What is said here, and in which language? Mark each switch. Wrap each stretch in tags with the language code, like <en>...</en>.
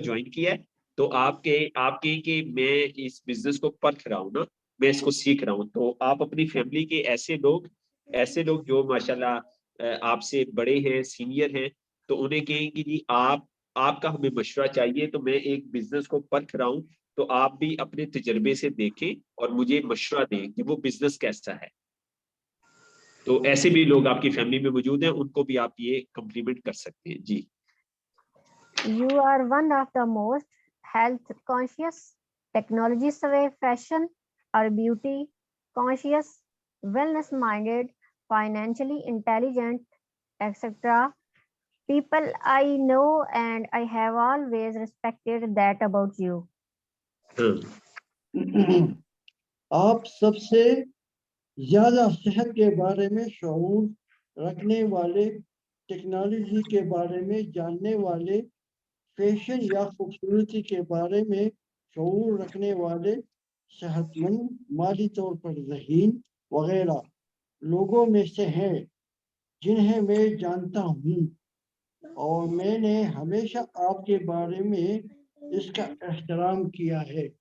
<hi>किया है, तो आपके कि मैं इस बिजनेस को परख रहा हूँ ना, मैं इसको सीख रहा हूँ, तो आप अपनी फैमिली के ऐसे लोग जो माशाल्लाह आपसे बड़े हैं, सीनियर हैं, तो उन्हें कहेंगे जी आपका हमें मशवरा चाहिए, तो मैं एक बिजनेस को परख रहा हूँ, तो आप भी अपने तजर्बे से देखें और मुझे मशवरा दें कि वो बिजनेस कैसा है। तो ऐसे भी लोग आपकी फैमिली में मौजूद हैं, उनको भी आप ये कम्प्लीमेंट कर सकते हैं। जी</hi> <en>You are one of the most health conscious, technology savvy, fashion or beauty conscious, wellness minded, financially intelligent, etc. people I know, and I have always respected that about you.</en> <hi>आप सबसे ज्यादा सेहत के बारे में शऊर रखने वाले, टेक्नोलॉजी के बारे में जानने वाले, फैशन या खूबसूरती के बारे में शऊर रखने वाले, सेहतमंद, माली तौर पर ज़हीन वगैरह लोगों में से हैं जिन्हें मैं जानता हूँ, और मैंने हमेशा आपके बारे में इसका एहतराम किया है।</hi>